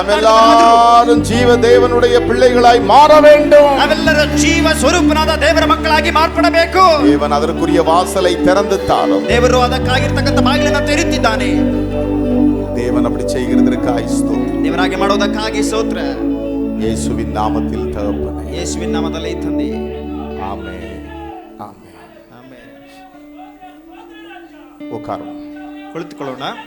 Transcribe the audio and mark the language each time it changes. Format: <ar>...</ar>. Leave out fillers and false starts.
<ta>எல்லாரும் ஜீவ தேவனுடைய பிள்ளைகளாய் மாற வேண்டும்.</ta> <kn>ನಾವೆಲ್ಲರೂ ಜೀವ ಸ್ವರೂಪನಾದ ದೇವರ ಮಕ್ಕಳಾಗಿ ಮಾರ್ಪಡಬೇಕು.</kn> <ta>தேவன் அதற்குரிய வாசலை திறந்து தாரும்.</ta> <kn>ದೇವರು ಅದಕ್ಕಾಗಿರ್ತಕ್ಕಂಥ ಬಾಗಿಲನ್ನು ತೆರೆಯುತ್ತಿದ್ದಾನೆ.</kn> <ta>தேவன் அப்படி செய்கிறதற்காக ஸ்தோத்திரம்.</ta> <kn>ದೇವರಾಗಿ ಮಾಡೋದಕ್ಕಾಗಿ ಸ್ತೋತ್ರ.</kn> <ta>இயேசுவின் நாமத்தில் தகப்பனே,</ta> <kn>ಯೇಸುವಿನ ನಾಮದಲ್ಲಿ ತಂದೆ.</kn> <ta>ஆமென் ஆமென்</ta> <kn>ಆಮೆನ್.</kn> <ta>உட்காரும்.</ta> <kn>ಕುಳಿತುಕೊಳ್ಳೋಣ.</kn>